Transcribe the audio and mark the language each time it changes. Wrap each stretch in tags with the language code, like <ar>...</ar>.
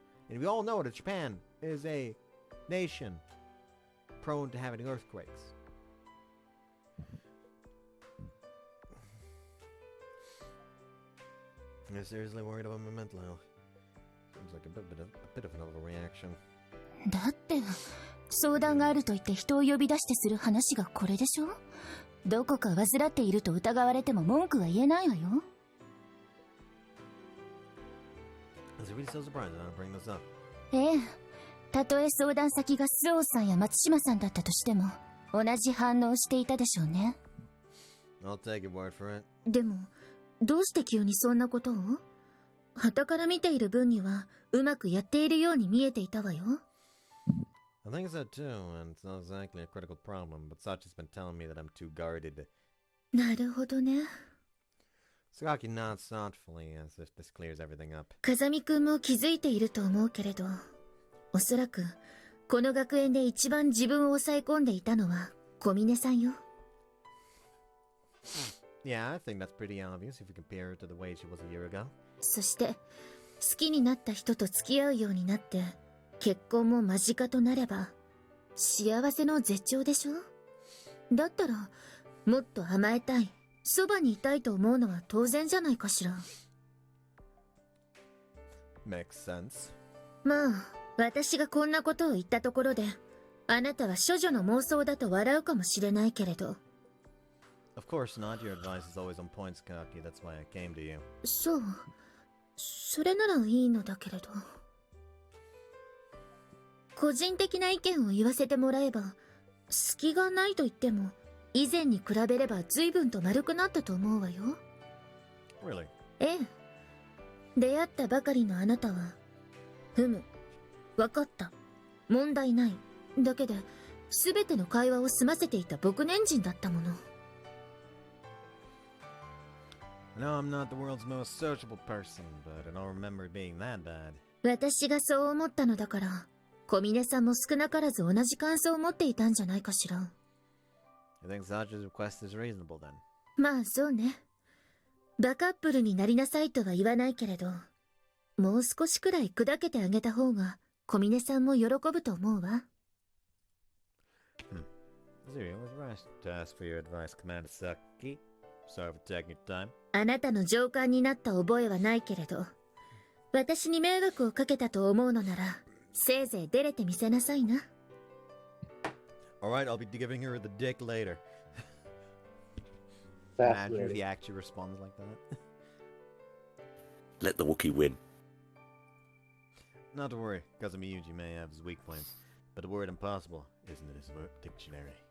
<en>And we all know that Japan is a nation prone to having earthquakes. I'm seriously worried about my mental health. Seems like a bit of an overreaction.</en> <ja>だって相談があると言って人を呼び出してする話がこれでしょ。どこか患っていると疑われても文句は言えないわよ。</ja> <en>Is it really so surprising that I'm bringing this up?</en> <ja>ええ、たとえ相談先が周防さんや松島さんだったとしても同じ反応をしていたでしょうね。</ja> <en>I'll take your word for it.</en> <ja>でもどうして急にそんなことを？傍から見ている分にはうまくやっているように見えていたわよ。</ja> <en>I think so too, and it's not exactly a critical problem, but Sachi's been telling me that I'm too guarded.</en> <ja>なるほどね。</ja> <en>Sagaki nods thoughtfully as if this clears everything up.</en> <ja>風見くんも気づいていると思うけれど、おそらくこの学園で一番自分を抑え込んでいたのは小峰さんよ。</ja> <en>Yeah, I think that's pretty obvious if you compare her to the way she was a year ago.</en> <ja>そして好きになった人と付き合うようになって結婚も間近となれば幸せの絶頂でしょ。だったらもっと甘えたい、そばにいたいと思うのは当然じゃないかしら。</ja> <en>Makes sense.</en> <ja>まあ私がこんなことを言ったところであなたは処女の妄想だと笑うかもしれないけれど。</ja> <en>Of course not. Your advice is always on point, Sakaki. That's why I came to you.</en> <ja>そう、それならいいのだけれど。個人的な意見を言わせてもらえば、隙がないと言っても以前に比べれば随分と丸くなったと思うわよ。</ja> <en>Really?</en> <ja>ええ。出会ったばかりのあなたは、ふむ、わかった、問題ないだけで全ての会話を済ませていた牧年人だったもの。</ja> <en>No, I'm not the world's most sociable person, but I don't remember being that bad.</en> <ja>私がそう思ったのだから、小峰さんも少なからず同じ感想を持っていたんじゃないかしら。</ja> <en>You think Sachi's request is reasonable then?</en> <ja>まあそうね。バカップルになりなさいとは言わないけれど、もう少しくらい砕けてあげた方が小峰さんも喜ぶと思うわ。</ja> <en>Zuri, I was right to ask for your advice, Commander Saki. Sorry for taking your time.</en> <ja>あなたの上官になった覚えはないけれど、私に迷惑をかけたと思うのなら、せいぜい出れてみせなさいな。</ja> <en>Alright, I'll be giving her the dick later. Fascinating. Imagine if he actually responds like that. Let the Wookiee win. Not to worry, because Miyuji may have his weak points, but the word impossible isn't in his dictionary.</en>